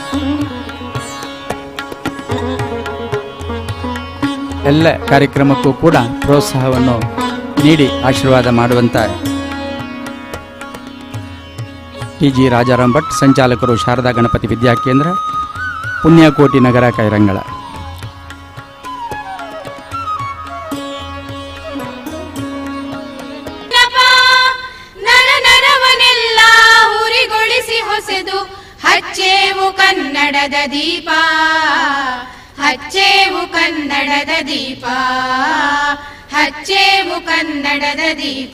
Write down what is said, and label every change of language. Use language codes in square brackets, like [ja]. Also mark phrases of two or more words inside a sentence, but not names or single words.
[kn] ಎಲ್ಲ ಕಾರ್ಯಕ್ರಮಕ್ಕೂ ಕೂಡ ಪ್ರೋತ್ಸಾಹವನ್ನು ನೀಡಿ ಆಶೀರ್ವಾದ ಮಾಡುವಂಥ TG ರಾಜಾರಾಮ್ ಭಟ್, ಸಂಚಾಲಕರು ಶಾರದಾ ಗಣಪತಿ ವಿದ್ಯಾಕೇಂದ್ರ, ಪುಣ್ಯಕೋಟಿ ನಗರ, ಕೈರಂಗಳ. ಹಚ್ಚೇವು ಕನ್ನಡದ ದೀಪ, ಹಚ್ಚೇವು ಕನ್ನಡದ ದೀಪ, ಹಚ್ಚೇವು ಕನ್ನಡದ ದೀಪ.